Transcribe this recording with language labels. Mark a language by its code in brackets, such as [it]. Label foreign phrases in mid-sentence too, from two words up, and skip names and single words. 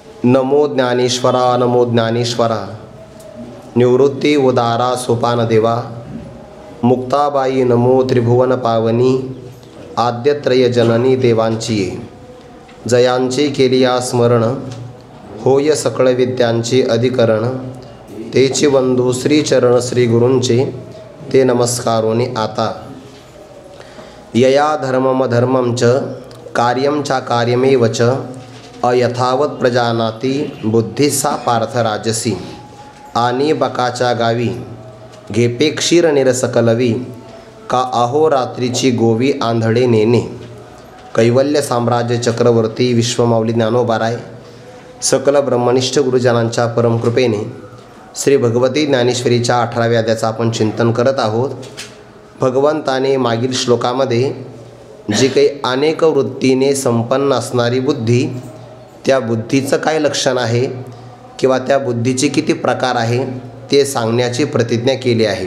[mr] नमो ज्ञानेश्वरा नमो ज्ञानेश्वरा। निवृत्ती उदारा सोपान देवा। मुक्ताबाई नमो त्रिभुवन पावनी। आद्यत्रय जननी देवांची जयांची केलिया स्मरण। होय सकळ विद्यांचे अधिकरण। तेची वंदू श्रीचरण श्री गुरूंचे ते नमस्कारोनी आता। [sa] यया धर्मम धर्मम च कार्यम चा कार्यमेव च अयथावत प्रजानाती बुद्धी सा पार्थ राजसी। [mr] आणि बकाच्या गावी घेपे क्षीर निरसकलवी का अहोरात्रीची गोवी आंधळे नेणे। कैवल्य साम्राज्य चक्रवर्ती विश्वमाऊली ज्ञानोबाराय सकल ब्रह्मनिष्ठ गुरुजनांच्या परमकृपेने श्री भगवती ज्ञानेश्वरीच्या 18व्या अध्यायाचं आपण चिंतन करत आहोत। भगवंताने मागील श्लोकामध्ये जी काही अनेक वृत्तीने संपन्न असणारी बुद्धी, त्या बुद्धीचं काय लक्षण आहे किंवा त्या बुद्धीचे किती प्रकार आहे ते सांगण्याची प्रतिज्ञा केली आहे।